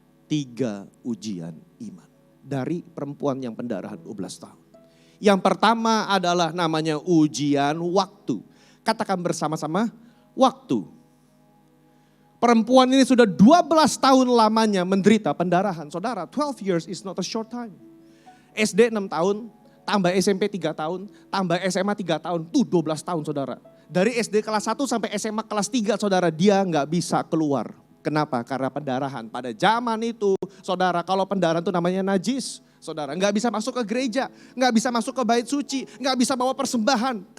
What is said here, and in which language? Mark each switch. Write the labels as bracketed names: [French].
[Indonesian] 3 ujian iman. Dari perempuan yang pendarahan 12 tahun. Yang pertama adalah namanya ujian waktu. Katakan bersama-sama, waktu. Perempuan ini sudah 12 tahun lamanya menderita pendarahan. [English] Saudara, 12 years is not a short time. [Indonesian] SD 6 tahun, tambah SMP 3 tahun, tambah SMA 3 tahun, tuh 12 tahun saudara. Dari SD kelas 1 sampai SMA kelas 3 saudara, dia nggak bisa keluar. Kenapa? Karena pendarahan. Pada zaman itu saudara, kalau pendarahan itu namanya najis. Saudara, nggak bisa masuk ke gereja, nggak bisa masuk ke bait suci, nggak bisa bawa persembahan.